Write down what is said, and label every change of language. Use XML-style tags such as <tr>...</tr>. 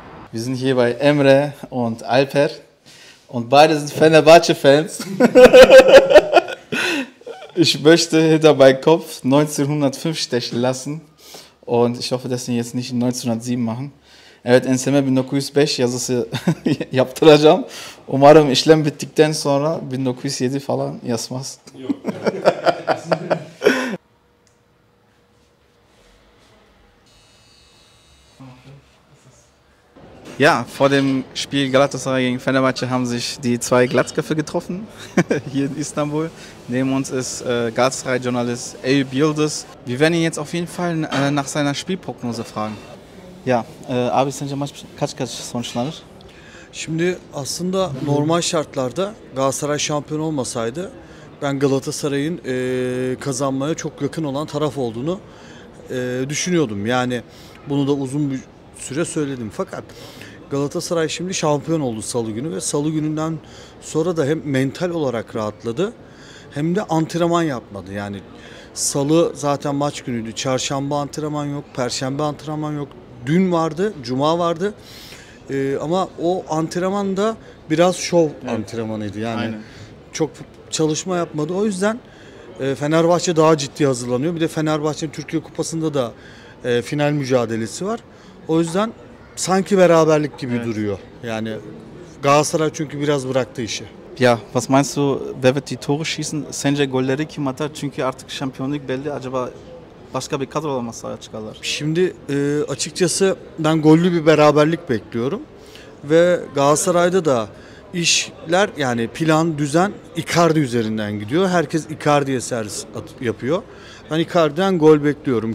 <de>Wir sind hier bei Emre und Alper und beide sind Fenerbahce-Fans. Ich möchte hinter meinen Kopf 1905 stechen lassen und ich hoffe, dass sie jetzt nicht in 1907 machen.</de> <tr>Evet, enseme 1905 yazısı yaptıracağım. Umarım işlem bittikten sonra 1907 falan yazmaz. Yok.</tr> <de>Ja, vor dem Spiel Galatasaray gegen Fenerbahce haben sich die zwei Glatzköpfe getroffen, hier in Istanbul. Neben uns ist Galatasaray-Journalist Eyüp Yıldız. Wir werden ihn jetzt auf jeden Fall nach seiner Spielprognose fragen.</de> <tr>Ya, abi sence maç kaç sonuçlanır? Şimdi aslında normal şartlarda Galatasaray şampiyon olmasaydı ben Galatasaray'ın kazanmaya çok yakın olan taraf olduğunu düşünüyordum. Yani bunu da uzun bir süre söyledim. Fakat Galatasaray şimdi şampiyon oldu Salı günü ve Salı gününden sonra da hem mental olarak rahatladı hem de antrenman yapmadı. Yani Salı zaten maç günüydü. Çarşamba antrenman yok, Perşembe antrenman yok. Dün vardı, Cuma vardı. Ama o antrenman da biraz şov antrenmanıydı. Yani aynen. Çok çalışma yapmadı. O yüzden Fenerbahçe daha ciddi hazırlanıyor. Bir de Fenerbahçe'nin Türkiye Kupası'nda da final mücadelesi var. O yüzden sanki beraberlik gibi duruyor. Yani Galatasaray çünkü biraz bıraktı işi.</tr> <de>Ja, was meinst du, wer wird die Tore schießen?</de> <tr>Sence golleri kim atar? Çünkü artık şampiyonluk belli. Acaba başka bir kadrola mı sahaya çıkarlar? Şimdi açıkçası ben gollü bir beraberlik bekliyorum. Ve Galatasaray'da da işler yani plan, düzen Icardi üzerinden gidiyor. Herkes Icardi'ye servis yapıyor. Ben Icardi'den gol bekliyorum.</tr>